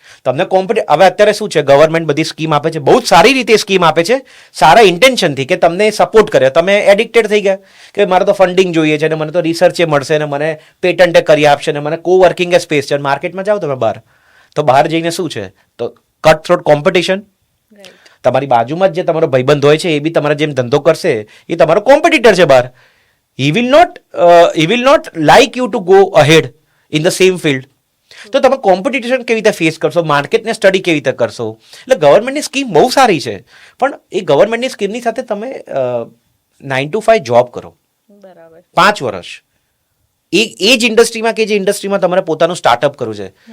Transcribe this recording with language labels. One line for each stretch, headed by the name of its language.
Gujarati: તમને હવે અત્યારે શું છે, ગવર્મેન્ટ બધી સ્કીમ આપે છે, બહુ જ સારી રીતે સ્કીમ આપે છે, સારા ઇન્ટેન્શનથી કે તમને સપોર્ટ કરે, તમે એડિક્ટેડ થઈ ગયા કે મારે તો ફંડિંગ જોઈએ છે ને મને તો રિસર્ચે મળશે ને મને પેટન્ટે કરી આપશે ને મને કો વર્કિંગ સ્પેસ છે. માર્કેટમાં જાઓ તમે બહાર, તો બહાર જઈને શું છે, તો કટ થ્રોટ કોમ્પિટિશન. તમારી બાજુમાં જ જે તમારો ભાઈબંધ હોય છે એ બી તમારા જેમ ધંધો કરશે, એ તમારો કોમ્પિટિટર છે બહાર.
English: he will not like you to go ahead in the same field.
Gujarati: તો તમે કોમ્પિટિશન કેવી રીતે ફેસ કરશો, માર્કેટને સ્ટડી કેવી રીતે કરશો? એટલે ગવર્મેન્ટની સ્કીમ બહુ સારી છે, પણ એ ગવર્મેન્ટની સ્કીમની સાથે તમે 9 to 5 જોબ કરો, બરાબર, 5 વર્ષ એ જ ઇન્ડસ્ટ્રીમાં કે જે ઇન્ડસ્ટ્રીમાં તમારે પોતાનું સ્ટાર્ટઅપ કરવું છે.